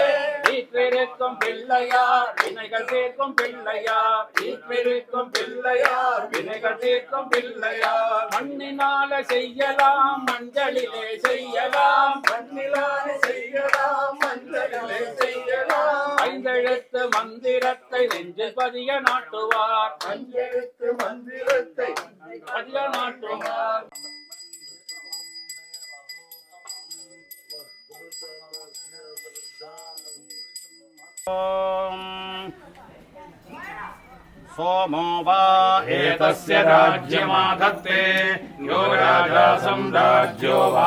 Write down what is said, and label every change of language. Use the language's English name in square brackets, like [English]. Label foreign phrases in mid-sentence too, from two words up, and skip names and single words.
[Tamil] வீற்றிருக்கும் பிள்ளையார் வினைகள் தீர்க்கும் பிள்ளையார் வீற்றிருக்கும் பிள்ளையார் வினைகள் தீர்க்கும் பிள்ளையார் மண்ணினால செய்யலாம் மஞ்சளிலே செய்யலாம் மண்ணினால செய்யலாம் மஞ்சளிலே செய்யலாம் ஐந்தெழுத்து மந்திரத்தை நெஞ்சில் பதிய நாட்டுவார் ஐந்தெழுத்து மந்திரத்தை பதிய நாட்டுவார் [Sanskrit] सोमो वा एतस्य राज्यमाधत्ते यो राजा सम्राज्यो वा